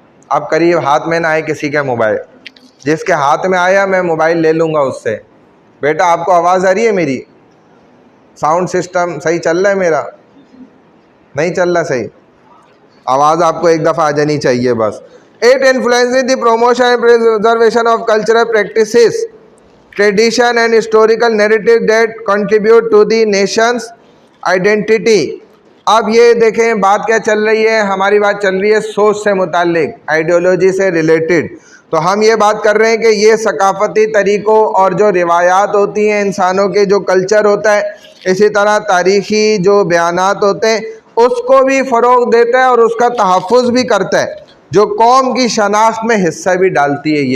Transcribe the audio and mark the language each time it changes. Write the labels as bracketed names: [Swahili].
[Hindi] अब करीब हाथ में ना आए किसी का मोबाइल, जिसके हाथ में आया मैं मोबाइल ले लूँगा उससे। बेटा आपको आवाज़ आ रही है मेरी? साउंड सिस्टम सही चल रहा है मेरा? नहीं चल रहा सही? आवाज़ आपको एक दफ़ा आ जानी चाहिए बस। [English] It influences the promotion and preservation of cultural practices, tradition and historical narrative that contribute to the nation's identity। [Hindi] अब ये देखें बात क्या चल रही है, हमारी बात चल रही है सोच से मुताल्लिक, आइडियोलॉजी से रिलेटेड। तो हम ये बात कर रहे हैं कि ये सकाफती तरीक़ों और जो रिवायात होती हैं, इंसानों के जो कल्चर होता है, इसी तरह तारीख़ी जो बयानात होते हैं उसको भी फ़रोग़ देता है और उसका तहफ़्फ़ुज़ भी करता है, जो कौम की शनाख्त में हिस्सा भी डालती है।